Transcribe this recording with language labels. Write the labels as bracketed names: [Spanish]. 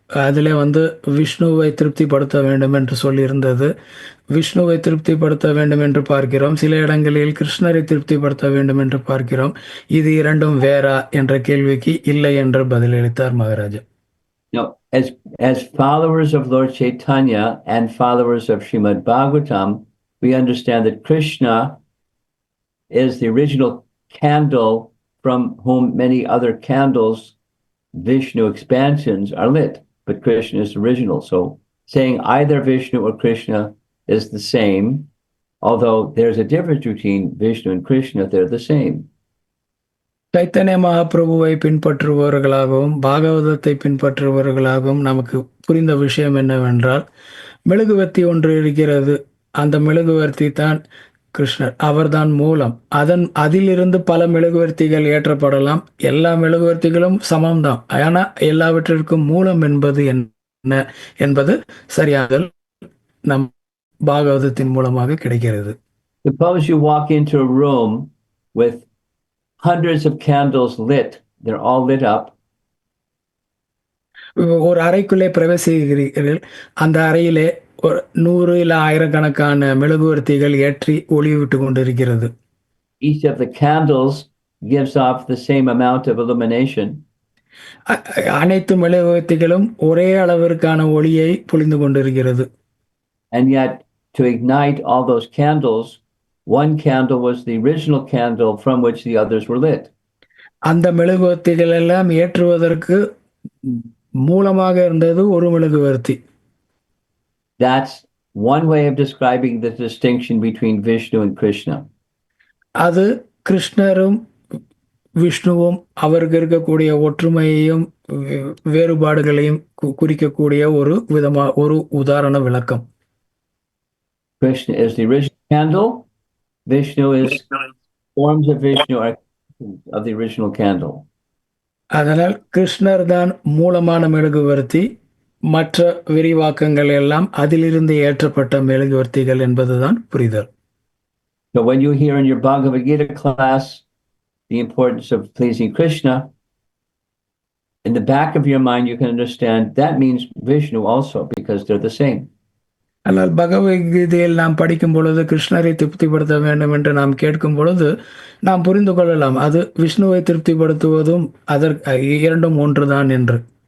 [Tamil] அதில் விஷ்ணுவை திருப்திப்படுத்த வேண்டும் என்று சொல்லியிருந்தது. விஷ்ணுவை திருப்திப்படுத்த வேண்டும் என்று பார்க்கிறோம். சில இடங்களில் கிருஷ்ணரை திருப்திப்படுத்த வேண்டும் என்று பார்க்கிறோம். இது இரண்டும் வேறா என்ற கேள்விக்கு இல்லை என்று பதிலளித்தார் Maharaja. [English] No, as followers of Lord Chaitanya and followers of Srimad Bhagavatam, we understand that Krishna is the original candle from whom many other candles, Vishnu expansions, are lit. But Krishna is original. So saying either Vishnu or Krishna is the same, although there's a difference between Vishnu and Krishna, they're the same. [Tamil] Chaitanya மகாபிரபுவை பின்பற்றுபவர்களாகவும் பாகவதத்தை பின்பற்றுபவர்களாகவும் நமக்கு புரிந்த விஷயம் என்னவென்றால், மெழுகுவர்த்தி ஒன்று இருக்கிறது. அந்த மெழுகுவர்த்தி தான் கிருஷ்ணர். அவர்தான் மூலம். அதிலிருந்து பல மெழுகுவர்த்திகள் ஏற்றப்படலாம். எல்லா மெழுகுவர்த்திகளும் சமம்தான். ஆனால் எல்லாவற்றிற்கும் மூலம் என்பது என்ன என்பது சரியாக நம் பாகவதத்தின் மூலமாக கிடைக்கிறது. [English] Suppose you walk into a room with hundreds of candles lit. They're all lit up. [Tamil] ஒரு அறைக்குள்ளே பிரவேசிக்கிறீர்கள். அந்த அறையிலே ஒரு 100 இல்ல ஆயிரக்கணக்கான மெழுகுவர்த்திகள் ஏற்றி ஒளி விட்டு கொண்டிருக்கிறது. [English] Each of the candles gives off the same amount of illumination. [Tamil] அனைத்து மெழுகுவர்த்திகளும் ஒரே அளவிற்கான ஒளியை பொழிந்து கொண்டிருக்கிறது. [English] And yet, to ignite all those candles, one candle was the original candle from which the others were lit. [Tamil] அந்த மெழுகுவர்த்திகள் எல்லாம் ஏற்றுவதற்கு மூலமாக இருந்தது ஒரு மெழுகுவர்த்தி. [English] That's one way of describing the distinction between Vishnu and Krishna. [Tamil] அது கிருஷ்ணரும் விஷ்ணுவும் அவருக்கு இருக்கக்கூடிய ஒற்றுமையையும் வேறுபாடுகளையும் குறிக்கக்கூடிய ஒரு உதாரண விளக்கம். [English] Krishna is the original candle. Vishnu is forms of Vishnu are of the original candle. [Tamil] அதனால் கிருஷ்ணர் தான் மூலமான மெழுகுவர்த்தி. மற்ற விரிவாக்கங்கள் எல்லாம் அதிலிருந்து ஏற்றப்பட்ட மெழுகுவர்த்திகள் என்பதுதான் புரிதல். [English] So when you hear in your Bhagavad Gita class the importance of pleasing Krishna, in the back of your mind you can understand that means Vishnu also, because they're the same. [Tamil] ஆனால் பகவத்கீதையில் நாம் படிக்கும் பொழுது கிருஷ்ணரை திருப்திப்படுத்த வேண்டும் என்று நாம் கேட்கும் பொழுது நாம் புரிந்து கொள்ளலாம் அது விஷ்ணுவை திருப்திப்படுத்துவதும் அதற்கு இரண்டும் ஒன்றுதான் என்று.